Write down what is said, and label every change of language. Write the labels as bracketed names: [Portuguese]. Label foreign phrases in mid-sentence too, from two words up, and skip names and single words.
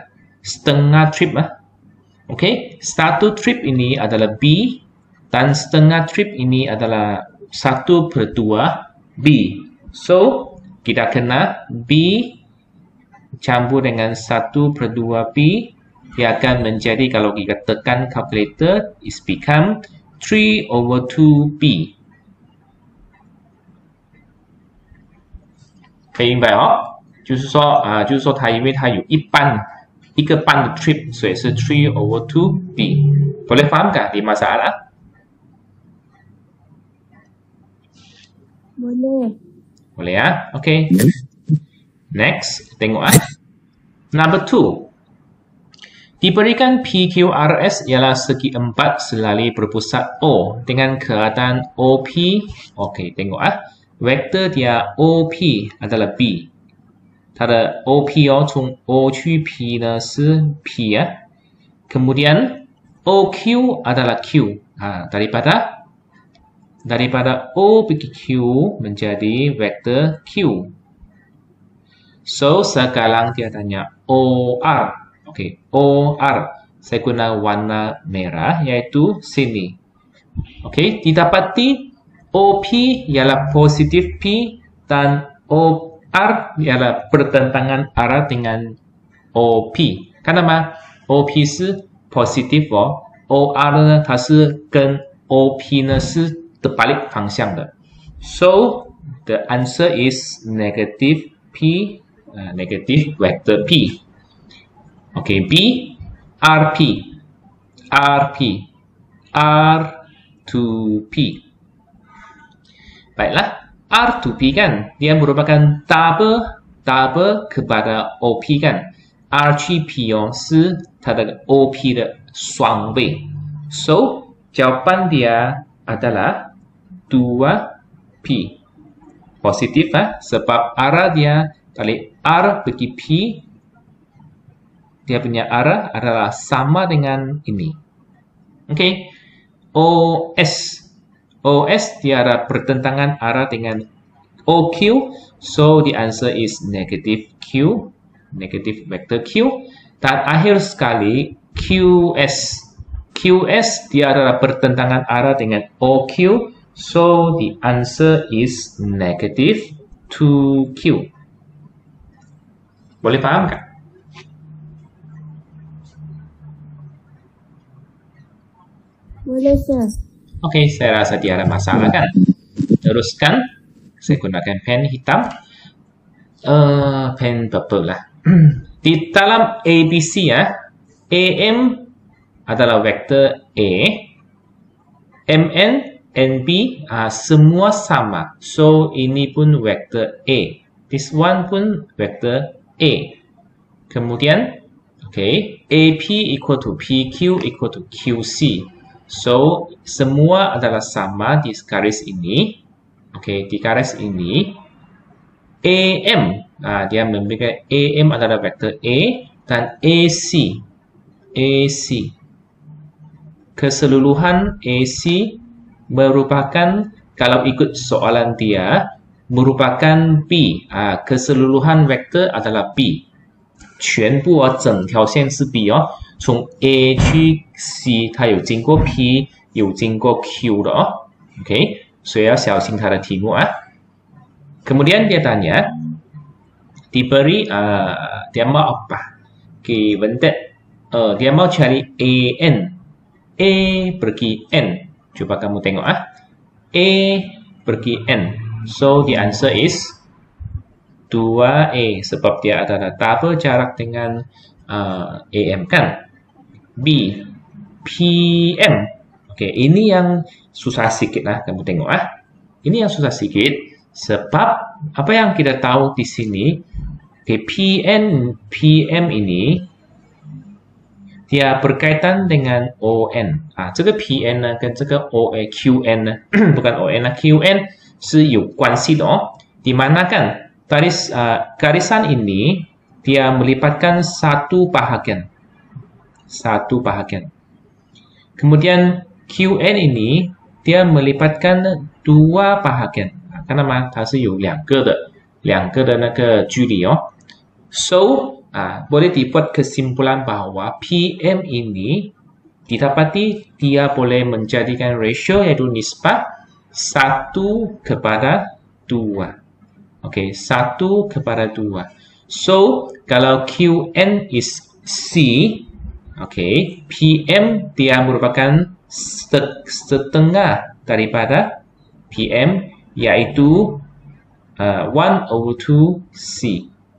[Malay] Setengah trip Okey, satu trip ini adalah B dan setengah trip ini adalah 1/2 B. So, kita kena B campur dengan 1/2 B. Dia akan menjadi, kalau kita tekan calculator, [English] is become 3/2 B. [Chinese] 可以明白哦，就是说它因为它有一个半的 trip， 所以是 3/2 B。 [Malay] boleh faham kah di masalah? Boleh. Boleh ya? Okay. Next, tengok Number 2. Diberikan PQRS ialah segi 4 selari berpusat O dengan keadaan OP. Okey, tengok vektor dia OP adalah B. [Chinese] 它的 OP 从 O 去 P 呢是 P [Malay] Kemudian OQ adalah Q. Daripada O pergi Q menjadi vektor Q. So, sekarang dia tanya OR. Okey, OR. Saya guna warna merah, iaitu sini. Okey, didapati OP ialah positif P dan OR ialah bertentangan arah dengan OP. [Chinese] Kenapa? OP 是 positif OR 呢，它是跟 OP 呢是terbalik 方向的。 [English] So, the answer is negative P. Negative vector P. Okay, B, RP, R to P. [Malay] Baiklah, [English] R to P [Malay] kan, dia merupakan double kepada OP kan. [Chinese] R 去 P 是它的 OP 的双倍。 [Malay] So, jawapan dia adalah 2P. Positif sebab arah dia dari R pergi P, dia punya arah adalah sama dengan ini. Okey. OS dia ada pertentangan arah dengan OQ. [English] So, the answer is negative Q. Negative vector Q. [Malay] Dan akhir sekali, QS dia adalah pertentangan arah dengan OQ. [English] So, the answer is negative 2Q. [Malay] Boleh faham tak? Boleh, Sir. Okey, saya rasa tidak ada masalah kan? Teruskan. Saya gunakan pen hitam. Pen purple lah. Di dalam ABC AM adalah vektor A. MN, NB semua sama. So, ini pun vektor A. [English] This one [Malay] pun vektor A. Kemudian, [English] AP equal to PQ equal to QC. [Malay] So, semua adalah sama di garis ini. Di garis ini. AM, dia memberikan AM adalah vektor A dan AC. Keseluruhan AC merupakan, kalau ikut soalan dia, merupakan B. Keseluruhan vektor adalah B. [Chinese] 全部整条线是 B 从 A 去 C 它有经过 P 有经过 Q 的OK， 所以要小心它的题目 [Malay] Kemudian dia tanya, diberi dia mau apa? [English] Given that [Malay] dia mau cari AN. A pergi N. Coba kamu tengok A pergi N. [English] So the answer is 2A [Malay] sebab dia adalah double jarak dengan AM kan. B, PM. Ini yang susah sikit kamu tengok Ini yang susah sikit sebab apa yang kita tahu di sini, Okay, PM ini dia berkaitan dengan ON [Chinese] 啊，这个 PN 呢跟这个 QN 呢 [Malay] bukan ON [Chinese] 啦 QN 是有关系的哦。 [Malay] di mana kan garisan ini dia melibatkan satu bahagian. Kemudian QN ini dia melibatkan dua bahagian. [Chinese] 看到吗？它是有两个的那个距离哦。 [Malay] So boleh dibuat kesimpulan bahwa PM ini didapati dia boleh menjadikan ratio yaitu nisbah 1 kepada 2. Oke, 1 kepada 2. So, kalau QN is C, oke, PM dia merupakan setengah daripada PM, yaitu 1/2 C.